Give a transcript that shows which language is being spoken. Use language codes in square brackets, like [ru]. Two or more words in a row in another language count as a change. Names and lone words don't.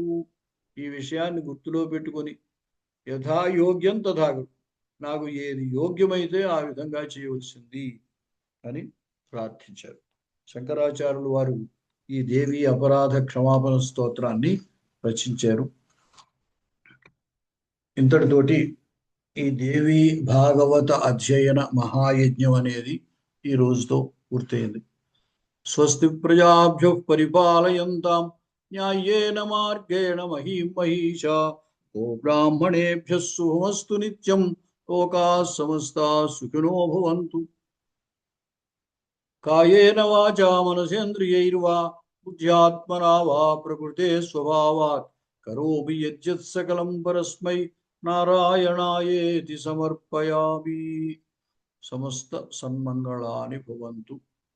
[te] ఈ విషయాన్ని గుర్తులో పెట్టుకొని [sa] యథాయోగ్యం తథా గురు, [te] నాకు ఏది యోగ్యమైతే ఆ విధంగా చేయవలసింది అని ప్రార్థించారు. శంకరాచార్యులు వారు ఈ దేవి అపరాధ క్షమాపణ స్తోత్రాన్ని రచించారు. ఇంతటితోటి ఈ దేవి భాగవత అధ్యయన మహాయజ్ఞం అనేది ఈ రోజుతో పూర్తయింది. [sa] స్వస్తి ప్రజాభ్య పరిపాలయంతాం న్యాయేన మార్గేణ మహీం మహీషా. ఓ బ్రాహ్మణేభ్యః శుభమస్తు నిత్యం. లోకాః సమస్తాః సుఖినో భవంతు. కాయేన వాచా మనసేంద్రియైర్వా బుద్ధ్యాత్మనా వా ప్రకృతే స్వభావాత్ కరోమి యద్యత్ సకలం పరస్మై నారాయణాయేతి సమర్పయామి. సమస్త సన్మంగళాని భవంతు.